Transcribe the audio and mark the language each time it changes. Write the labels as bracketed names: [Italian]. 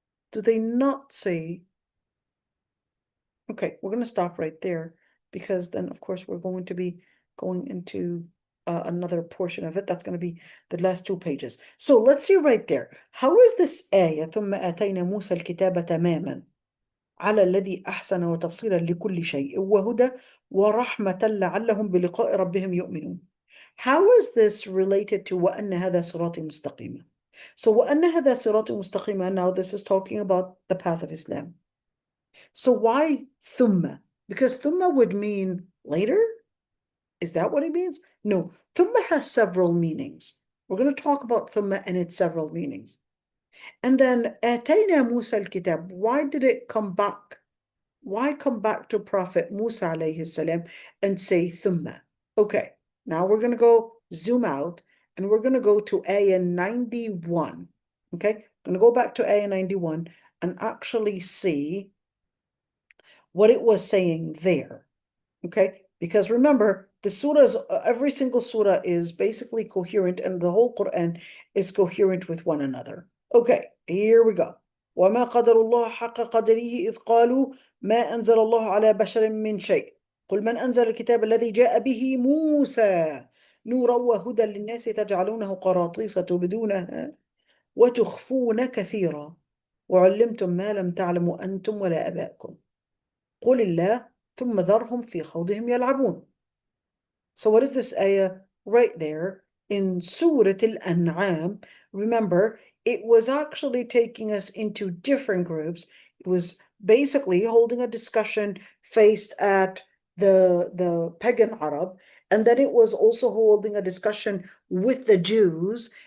[English] Do they not say? Okay, we're going to stop right there, because then, of course, we're going to be going into another portion of it. That's going to be the last 2 pages. So let's see right there. How is this ayah, [Arabic] ثم آتينا موسى الكتاب تماما على الذي أحسن وتفصيلا لكل شيء وهدى ورحمة لعلهم بلقاء ربهم يؤمنون? [English] How is this related to [Arabic] وأن هذا صراطي مستقيما? [English] So [Arabic] وأن هذا صراطي مستقيما, [English] now this is talking about the path of Islam. So why thumma? Because thumma would mean later. Is that what it means? No. Thumma has several meanings. We're going to talk about thumma and its several meanings. And then [Arabic] آتينا موسى الكتاب. [English] Why did it come back? Why come back to Prophet Musa alayhi salam and say thumma? Okay, now we're going to go zoom out and we're going to go to ayah 91. Okay, I'm going to go back to ayah 91 and actually see what it was saying there. Okay, because remember, the surahs, every single surah is basically coherent and the whole Quran is coherent with one another. Okay, here we go. [Arabic] وما قدر الله حق قدره إذ قالوا ما أنزل الله على بشر من شيء قل من أنزل الكتاب الذي جاء به موسى نورا وهدى للناس تجعلونه قراطيس تبدونها وتخفون كثيرا وعلمتم ما لم تعلموا أنتم ولا آباؤكم قل الله ثم ذرهم في خوضهم يلعبون. [English] So what is this ayah right there in Surah Al-An'am? Remember, it was actually taking us into different groups. It was basically holding a discussion faced at the pagan Arab, and then it was also holding a discussion with the Jews.